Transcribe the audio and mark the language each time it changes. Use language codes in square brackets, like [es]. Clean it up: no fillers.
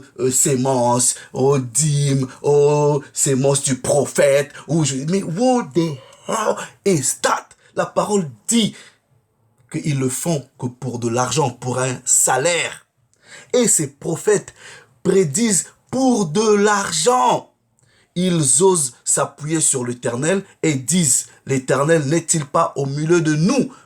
[fr] Sémence, dîme, sémence du prophète. [en] Mais what the hell is that? [fr] La parole dit qu'ils le font que pour de l'argent, pour un salaire. Et ces prophètes prédisent pour de l'argent. Ils osent s'appuyer sur l'Éternel et disent, l'Éternel n'est-il pas au milieu de nous?